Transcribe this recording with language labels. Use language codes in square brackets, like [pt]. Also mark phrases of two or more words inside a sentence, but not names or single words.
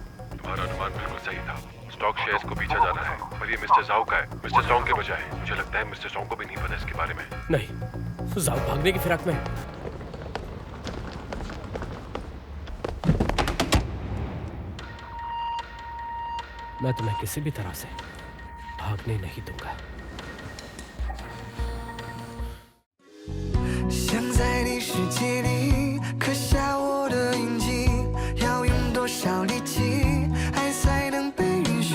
[hi] तुम्हारा अनुमान बिल्कुल सही था। [en] stock shares [hi] को पीछा जाना है, पर ये मिस्टर जाओ का है, मिस्टर सोंग के बजाय। मुझे लगता है मिस्टर सोंग को भी नहीं पता इसके बारे में। नहीं, जाओ भागने की फिराक में। मैं तुम्हें किसी भी तरह से भागने नहीं दूंगा। [zh] 想在你世界里刻下我的印记，要用多少力气，爱才能被允许？